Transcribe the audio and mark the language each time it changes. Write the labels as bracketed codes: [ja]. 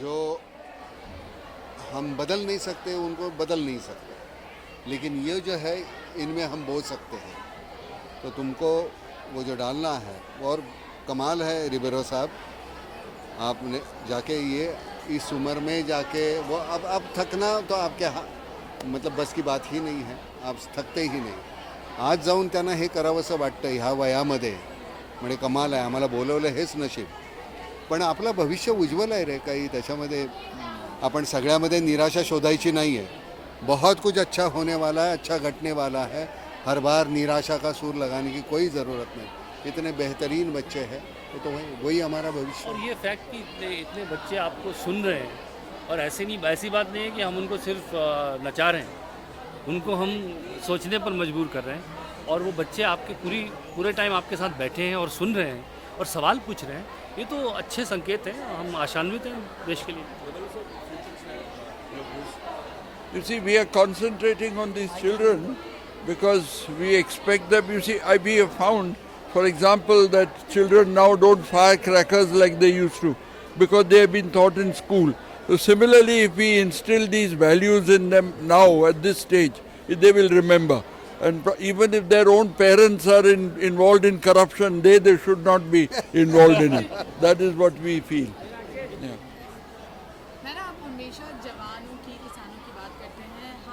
[hi] जो हम बदल नहीं सकते उनको बदल नहीं सकते, लेकिन ये जो है इनमें हम बोल सकते हैं। तो तुमको वो जो डालना है, और कमाल है रिबेरो साहब, आपने जाके ये इस उम्र में जाके वो अब थकना तो आपके मतलब बस की बात ही नहीं है, आप थकते ही नाही। [mr] आज जाऊन त्यांना हे करावंसं वाटतं ह्या वयामध्ये, म्हणजे कमाल आहे, आम्हाला बोलवलं हेच नशीब। पण आपलं भविष्य उज्ज्वल आहे रे, काही त्याच्यामध्ये आपण सगळ्यामध्ये निराशा शोधायची [hi] नहीं है। बहुत कुछ अच्छा होने वाला है, अच्छा घटने वाला है। हर बार निराशा का सूर लगाने की कोई ज़रूरत नहीं। इतने बेहतरीन बच्चे हैं, तो वही हमारा भविष्य। और ये फैक्ट कि इतने बच्चे आपको सुन रहे हैं, और ऐसी बात नहीं है कि हम उनको सिर्फ नचा रहे हैं, उनको हम सोचने पर मजबूर कर रहे हैं, और वो बच्चे आपके पूरे टाइम आपके साथ बैठे हैं और सुन रहे हैं और सवाल पूछ रहे हैं, ये तो अच्छे संकेत हैं। हम आशान्वित हैं देश के लिए। [en] You see, we are concentrating on these children because we expect them. You see, we have found, for example, that children now don't fire crackers like they used to because they have been taught in school. So similarly, if we instill these values in them now at this stage, they will remember. And even if their own parents are involved in corruption, they should not be involved in it. That is what we feel. Yeah. [hi] Madam, आप हमेशा जवानों की, किसानों की बात करते हैं।